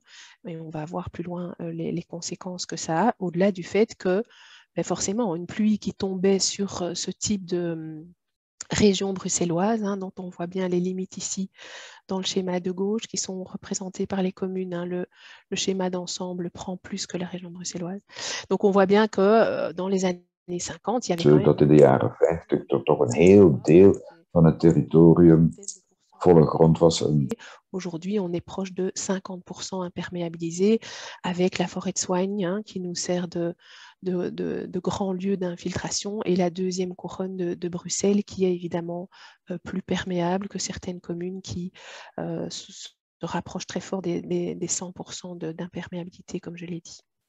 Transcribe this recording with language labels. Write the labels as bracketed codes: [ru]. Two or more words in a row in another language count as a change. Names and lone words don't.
[fr] Et on va voir plus loin les conséquences que ça a, au-delà du fait que forcément, une pluie qui tombait sur ce type de région bruxelloise, hein, dont on voit bien les limites ici dans le schéma de gauche, qui sont représentées par les communes. Hein, le schéma d'ensemble prend plus que la région bruxelloise. Donc on voit bien que dans les années 50, il y avait quand même... [nl] Dat in de jaren 50 er toch een heel deel van het territorium volle grond was. [fr] Aujourd'hui, on est proche de 50% imperméabilisé avec la forêt de Soigne, hein, qui nous sert de grands lieux d'infiltration, et la deuxième couronne de Bruxelles qui est évidemment plus perméable que certaines communes qui se rapprochent très fort des 100% d'imperméabilité, comme je l'ai dit.